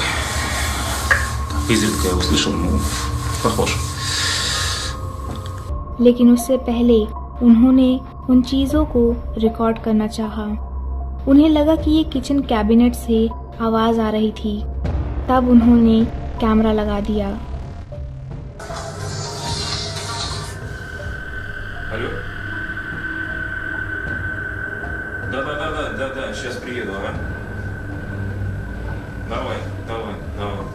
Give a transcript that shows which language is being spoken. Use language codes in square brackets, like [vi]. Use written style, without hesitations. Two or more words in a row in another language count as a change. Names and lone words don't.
[ru] Изредка я услышал, похож. [hi] लेकिन उससे पहले उन्होंने उन चीज़ों को रिकॉर्ड करना चाहा। उन्हें लगा कि ये किचन कैबिनेट से आवाज़ आ रही थी। तब उन्होंने कैमरा लगा दिया। [ru] Алло? Да, сейчас приеду, ага. Давай.